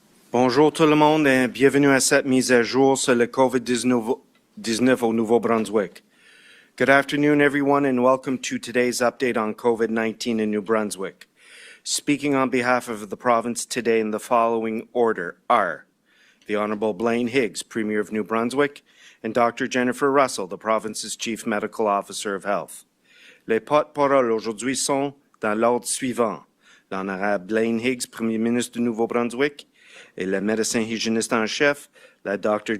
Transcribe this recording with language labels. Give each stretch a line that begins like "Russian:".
French: Bonjour tout le monde et bienvenue à cette mise à jour sur le COVID-19 au Nouveau-Brunswick.
English: Good afternoon, everyone, and welcome to today's update on COVID-19 in New Brunswick. Speaking on behalf of the province today in the following order are the Honourable Blaine Higgs, Premier of New Brunswick, and Dr. Jennifer Russell, the province's Chief Medical Officer of Health.
French: Les porte-paroles aujourd'hui sont dans l'ordre suivant. L'Honorable Blaine Higgs, Premier ministre du Nouveau-Brunswick, et le médecin hygiéniste en chef, la Dr.